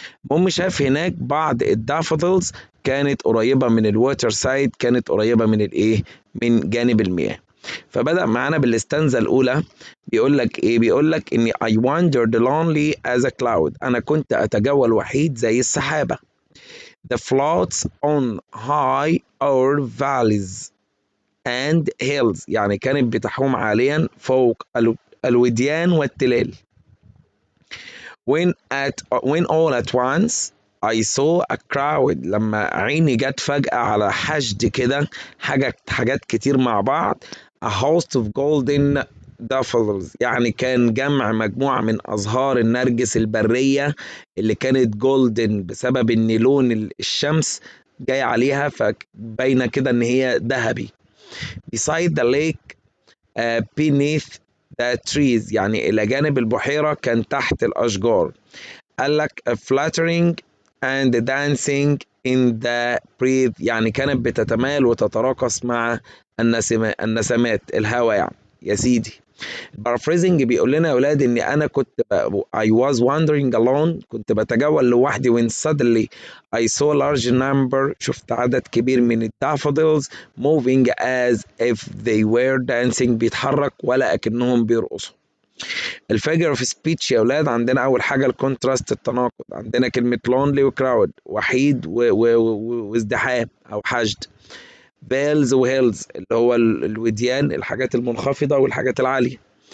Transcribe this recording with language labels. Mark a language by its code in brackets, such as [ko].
[ar] المهم شاف هناك بعض الدافودلز كانت قريبه من الووتر سايد، كانت قريبه من الايه، من جانب المياه. فبدأ معانا بالاستنزة الأولى. بيقول لك إيه؟ بيقول لك إني [en] I wandered lonely as a cloud. [ar] أنا كنت أتجول وحيد زي السحابة. [en] The floats on high over valleys and hills. [ar] يعني كانت بتحوم عاليا فوق الوديان والتلال. [en] When all at once I saw a crowd. [ar] لما عيني جت فجأة على حشد كده، حاجات كتير مع بعض. [en] A host of golden daffodils. [ar] يعني كان جمع مجموعة من أزهار النرجس البرية اللي كانت جولدن بسبب إن لون الشمس جاي عليها، فباينة كده إن هي ذهبي. [en] Beside the lake, beneath the trees. [ar] يعني إلى جانب البحيرة، كان تحت الأشجار. قال لك [en] fluttering and dancing in the breeze. [ar] يعني كانت بتتمايل وتتراقص مع النسمات الهواء يعني يا سيدي. paraphrasing بيقول لنا يا ولاد ان انا كنت [en] I was wandering alone. [ar] كنت بتجول لوحدي [en] when suddenly I saw a large number. [ar] شفت عدد كبير من الدافودلز [en] moving as if they were dancing. [ar] بيتحرك ولا اكنهم بيرقصوا. [en] الفيجر of speech [ar] يا اولاد، عندنا اول حاجه الكونتراست، التناقض. عندنا كلمه لونلي وكراود، وحيد وازدحام او حشد. فيلز وهيلز اللي هو الوديان، الحاجات المنخفضه والحاجات العاليه.